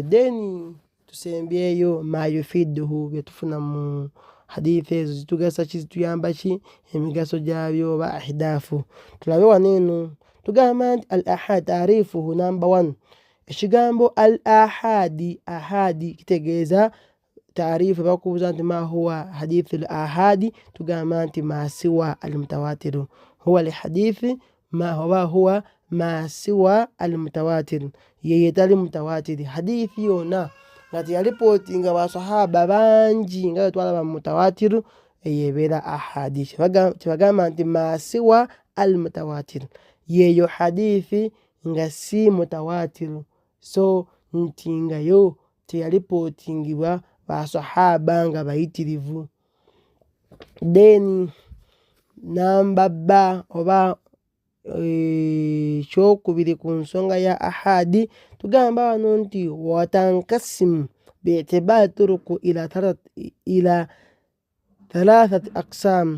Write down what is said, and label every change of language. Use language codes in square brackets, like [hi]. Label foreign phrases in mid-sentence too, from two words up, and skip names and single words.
[lg] Then tusembyeyo [ar] ما يفيده [lg] bye tufuna mu hadithi ezo zitugasa ki, zituyamba ki, emigaso gyabyo oba ahidaafu. Tulabe wano eno tugamba nti [ar] الآحاد تعريفه [lg] number 1. Ekigambo al-ahadi, ahadi kitegeeza taarifu. Bakubuuza nti [ar] ما هو حديث الآحاد, [lg] tugamba nti [ar] ما سوى المتواتر. هو الحديث ما هو ما سوى المتواتر, [lg] ye etali mutawatir. Hadithi yonna nga teyalipootinga basahaba bangi nga bwe twalaba mu mutawatir, eyo ebeera ahadi. Kyebagamba nti [ar] ما سوى المتواتر, [lg] yeeyo hadithi nga si mutawatir. So nti nga yo teyalipootingibwa basahaba nga bayitirivu. Then namba ba oba kyokubiri ku nsonga ya ahadi tugamba wano nti [ar] وتنقسم باعتبار الطرق إلى ثلاثة أقسام.